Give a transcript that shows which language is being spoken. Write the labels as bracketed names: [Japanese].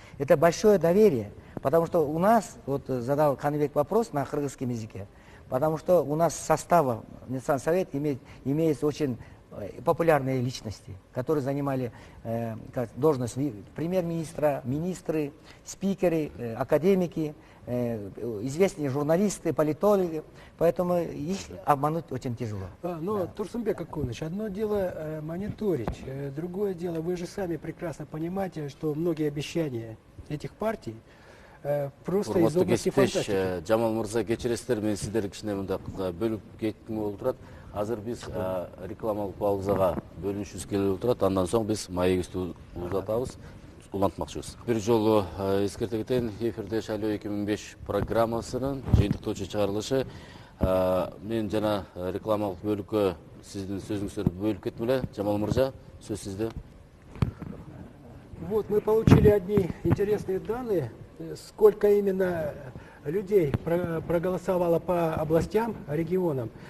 [Russian] Это большое доверие, потому что у нас, вот задал Каныбек вопрос на кыргызском языке, потому что у нас состава Национального совета имеются очень популярные личности, которые занимали должность премьер-министра, министры, спикеры, академики, известные журналисты, политологи, поэтому их обмануть очень тяжело. Но, Турсунбек Акуныч, одно дело мониторить, другое дело, вы же сами прекрасно понимаете, что многие обещания этих партий просто из области фантастики. [Kyrgyz] Жамал мырза, кечиресиздер, мен сиздерди кичине мындак бөлүп кетким болуп турат. Азыр биз рекламалык паузага бөлүнүшүбүз келип турат, андан соң биз маегибизди узатабыз. Улантмакчыбыз. Бир жолу эскерте кетейин, эфирде Шайлоо 2005 программасынын жыйынтыктоочу чыгарылышы. Мен жана рекламалык бөлүккө сиздин сөзүңүздөрдү бөлүп кеттим эле. Жамал мырза, сөз сизде. [Russian] Вот мы получили одни интересные данные, сколько именно людей проголосовало по областям, регионам.